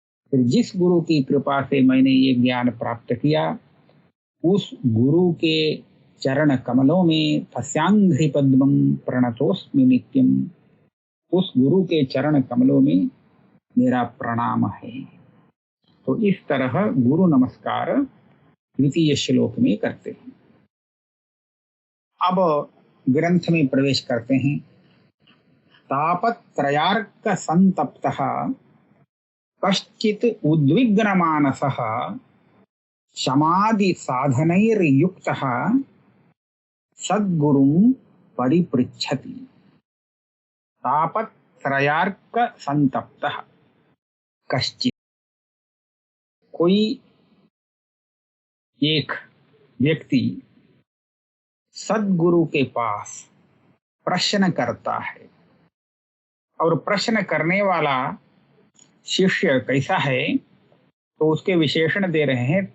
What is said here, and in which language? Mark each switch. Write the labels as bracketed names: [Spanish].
[Hindi] फिर जिस गुरु की कृपा से मैंने ये ज्ञान प्राप्त किया, उस गुरु के चरण कमलों में [Sanskrit] तस्यांघ्रि पद्मं प्रणतोस्मि नित्यम। [Hindi] उस गुरु के चरण कमलों में मेरा प्रणाम है। तो इस तरह गुरु नमस्कार द्वितीय श्लोक में करते हैं। अब ग्रंथ में प्रवेश करते हैं। [Sanskrit] तापत्रयार्क संतप्तः कश्चित् उद्विग्नमानसः समाधि साधनैर्युक्तः सद्गुरुं परिपृच्छति। तापत्रयार्क संतप्तः कश्चित्, [Hindi] कोई एक व्यक्ति सद्गुरु के पास प्रश्न करता है, और प्रश्न करने वाला शिष्य कैसा है, तो उसके विशेषण दे रहे हैं।